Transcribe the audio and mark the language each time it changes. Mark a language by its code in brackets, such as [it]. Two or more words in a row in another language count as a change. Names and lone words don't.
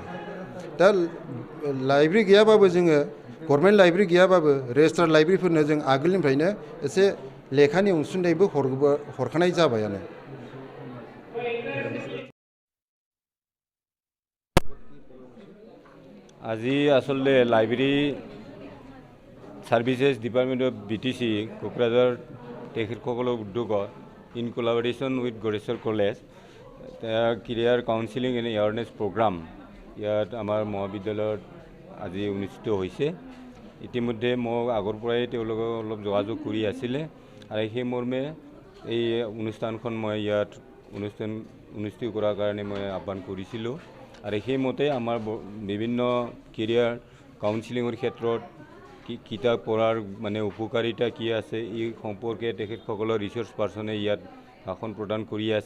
[brx] दा लाइब्रेरि गैयाबाबो जोङो [en] government library [brx] गैयाबाबो [en] registrar library [brx] जों आगोलनिफ्रायनो एसे लेखानि अनसुंथाइबो हरखानाय जाबायानो। [as] আজি আসলে [en] library services department of BTC [as] কোকরাঝার তেখেতসকলৰ উদ্যোগত [en] in collaboration with [as] গৰেশ্বৰ কলেজ [en] career counselling and awareness programme [as] ইয়াত আমাৰ মহাবিদ্যালয়ত আজি অনুষ্ঠিত হৈছে। ইতিমধ্যে মই আগৰ পৰাই তেওঁলোকক অলপ যোগাযোগ কৰি আছিলে আৰু সেই মৰ্মে এই অনুষ্ঠানখন মই ইয়াত অনুষ্ঠিত কৰাৰ কাৰণে মই আহ্বান কৰিছিলোঁ আৰু সেইমতে আমাৰ বিভিন্ন [en] career counselling [as] ক্ষেত্ৰত কিতাপ পঢ়াৰ মানে উপকাৰিতা কি আছে এই সম্পৰ্কে তেখেতসকলৰ [en] research person [as] ইয়াত ভাষণ প্ৰদান কৰি আছে।